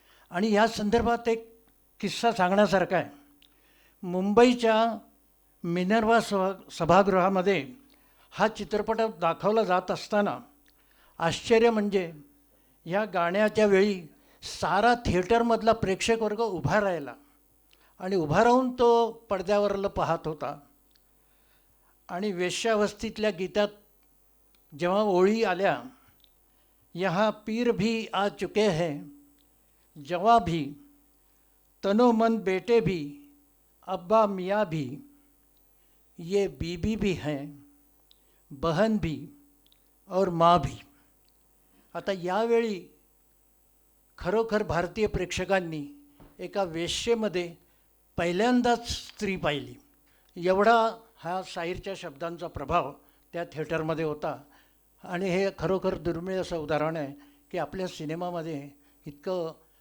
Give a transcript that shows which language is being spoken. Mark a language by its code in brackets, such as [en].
[mr] आणि या संदर्भात एक किस्सा सांगण्यासारखा आहे. मुंबईच्या मिनर्वा सभागृहामध्ये हा चित्रपट दाखवला जात असताना आश्चर्य म्हणजे या गाण्याच्या वेळी सारा थिएटरमधला प्रेक्षक वर्ग उभा राहिला आणि उभा राहून तो पडद्यावरलं पाहत होता. आणि वेश्यावस्थीतल्या गीतात जेव्हा ओळी आल्या, [hi] यहाँ पीर भी आ चुके हैं, जवा भी, तनो मन बेटे भी, अब्बा मियाँ भी, ये बीबी भी हैं, बहन भी और माँ भी. [mr] आता यावेळी खरोखर भारतीय प्रेक्षकांनी एका वेश्येमध्ये पहिल्यांदाच स्त्री पाहिली. एवढा हा शाहीरच्या शब्दांचा प्रभाव त्या थिएटरमध्ये होता. आणि हे खरोखर दुर्मिळ असं उदाहरण आहे की आपल्या सिनेमामध्ये इतकं.